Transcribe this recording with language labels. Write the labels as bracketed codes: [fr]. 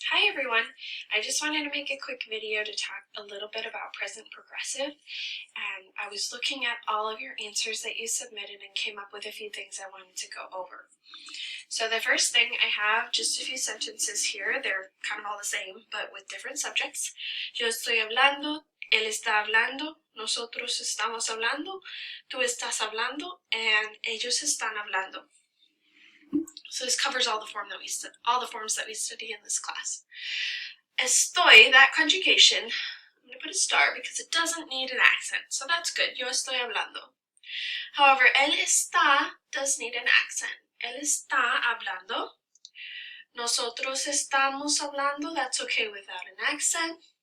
[en] everyone, I just wanted to make a quick video to talk a little bit about present progressive, and I was looking at all of your answers that you submitted and came up with a few things I wanted to go over. So the first thing, I have just a few sentences here. They're kind of all the same, but with different subjects. [es] Yo estoy hablando, él está hablando, nosotros estamos hablando, tú estás hablando, and ellos están hablando. [en] So this covers all the forms that we study in this class. Estoy, that conjugation, I'm going to put a star because it doesn't need an accent, so that's good. [es] Yo estoy hablando. [en] However, él está does need an accent. [es] Él está hablando. Nosotros estamos hablando, [en] that's okay without an accent.